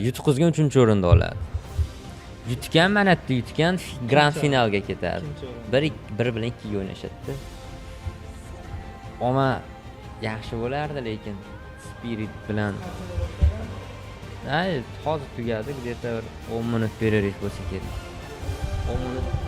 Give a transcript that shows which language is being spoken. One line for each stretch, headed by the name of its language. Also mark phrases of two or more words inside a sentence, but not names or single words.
Uzbek: Yutqizgan 3-o'rinda oladi. Yutgan mana bu yutgan Grand finalga ketadi. Bir bilan 2 ga o'ynashadi. Ama yaxshi bo'lardi, lekin Spirit bilan hozir tugadi, где-то 10 minut перерыв bo'lsa kerak. 10 minut.